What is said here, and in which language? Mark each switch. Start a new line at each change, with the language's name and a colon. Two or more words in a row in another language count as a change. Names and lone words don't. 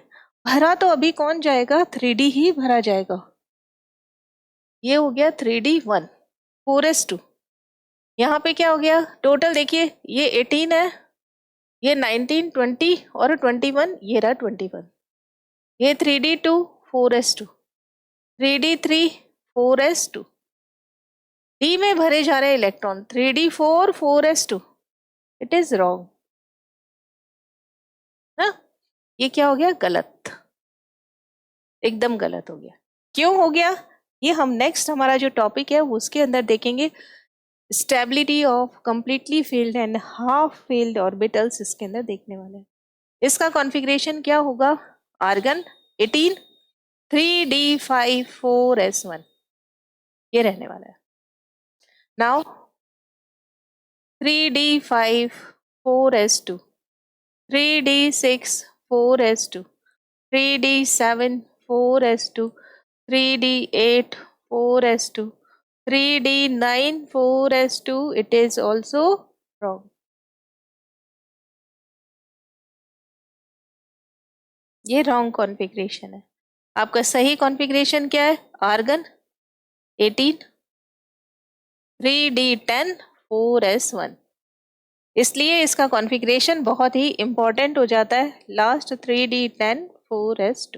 Hindi: भरा तो अभी कौन जाएगा, 3D ही भरा जाएगा। ये हो गया 3D1, 4s2। यहाँ पे क्या हो गया, टोटल देखिए ये 18 है, ये 19 20 और 21, ये रहा 21। ये 3D2 4s2, 3D3 4s2, डी में भरे जा रहे इलेक्ट्रॉन 3D4 4s2।
English: it is wrong
Hindi: ना, ये क्या हो गया, गलत, एकदम गलत हो गया। क्यों हो गया, ये हम नेक्स्ट हमारा जो टॉपिक है उसके अंदर देखेंगे।
English: stability of completely field and half field orbitals
Hindi: इसके अंदर देखने वाले हैं। इसका कॉन्फ़िगरेशन क्या होगा, आर्गन 18 3D5 4s1, ये रहने वाला है। नाउ 3D5 4s2, 3D6 4s2, 3D7 4s2, 3D8 4s2, 3D9 4s2,
English: it is also wrong।
Hindi: ये
English: wrong configuration
Hindi: है। आपका सही कॉन्फ़िगरेशन क्या है, आर्गन 18 3D10 4s1। इसलिए इसका कॉन्फ़िगरेशन बहुत ही इंपॉर्टेंट हो जाता है, लास्ट 3D10 4s2।